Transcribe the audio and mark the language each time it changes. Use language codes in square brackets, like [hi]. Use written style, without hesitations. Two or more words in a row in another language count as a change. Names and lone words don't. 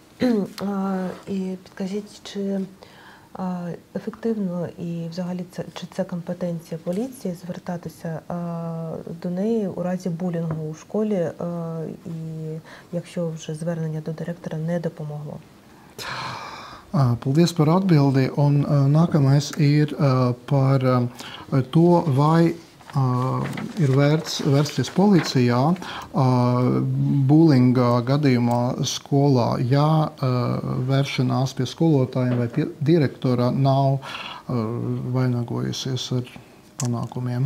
[uk] І підкажіть, чи ефективно і взагалі чи це компетенція поліції звертатися до неї у разі булінгу у школі, і якщо вже звернення до директора не допомогло? [lv] Paldies par atbildi, un nākamais ir par to, vai ir vērts vērsties policijā bullyinga gadījumā skolā, ja vēršanās pie skolotājiem vai pie direktora nav vainagojusies ar panākumiem.